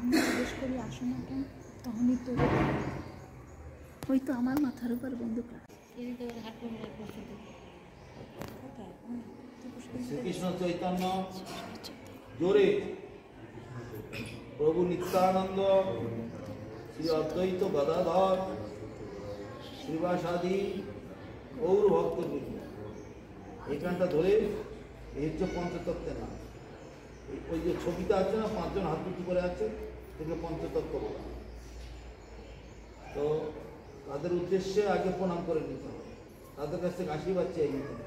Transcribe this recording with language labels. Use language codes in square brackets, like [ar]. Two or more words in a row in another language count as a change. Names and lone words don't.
[bn] জিজ্ঞেস করি আসো না কেন তখনই তো ওই তো আমার মাথার উপর বন্দুক [sa] श्रीकृष्ण चैतन्य जोरे प्रभु नित्यानंद श्री अद्वैत गदाधर श्रीवासादि गौर भक्त [bn] এইখানটা ধরে এই হচ্ছে পঞ্চতত্ত্বের নাম। ওই যে ছবিটা আছে না 5 জন হাত উঁচু করে আছে এগুলো পঞ্চতত্ত্ব বলা। তো তাদের উদ্দেশ্যে আগে প্রণাম করে নিতে হবে, তাদের কাছ থেকে আশীর্বাদ চেয়ে নিতে হবে।